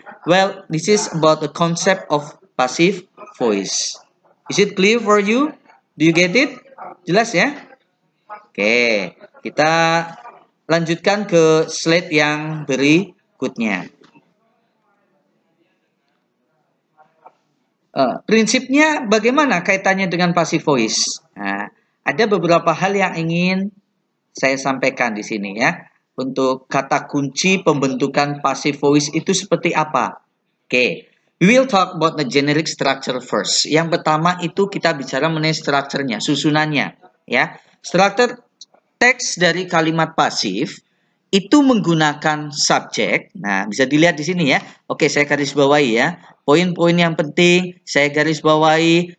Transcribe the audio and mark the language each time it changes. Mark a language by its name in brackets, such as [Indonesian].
[English] Well, this is about the concept of passive voice. Is it clear for you? Do you get it? [Indonesian] Jelas ya? Oke, kita lanjutkan ke slide yang berikutnya. Prinsipnya bagaimana kaitannya dengan passive voice? Nah, ada beberapa hal yang ingin saya sampaikan di sini ya. Untuk kata kunci pembentukan passive voice itu seperti apa? [English] Oke, we will talk about the generic structure first. [Indonesian] Yang pertama itu kita bicara mengenai strukturnya, susunannya ya. Struktur teks dari kalimat pasif itu menggunakan subjek. Nah, bisa dilihat di sini ya. Oke, saya garis bawahi ya. Poin-poin yang penting saya garis bawahi.